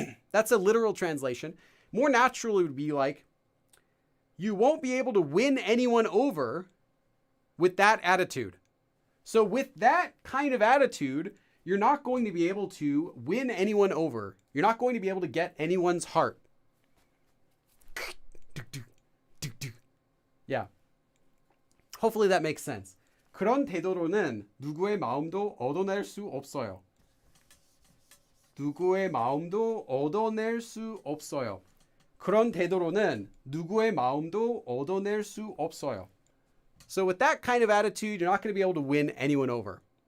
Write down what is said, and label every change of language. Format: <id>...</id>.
<en>That's a literal translation. More naturally would be like, you won't be able to win anyone over with that attitude. So with that kind of attitude, you're not going to be able to win anyone over. You're not going to be able to get anyone's heart. Yeah. Hopefully that makes sense.</en> <ko>그런 태도로는 누구의 마음도 얻어낼 수 없어요. 누구의 마음도 얻어낼 수 없어요. 그런 태도로는 누구의 마음도 얻어낼 수 없어요.</ko> <en>So with that kind of attitude, you're not going to be able to win anyone over.</en>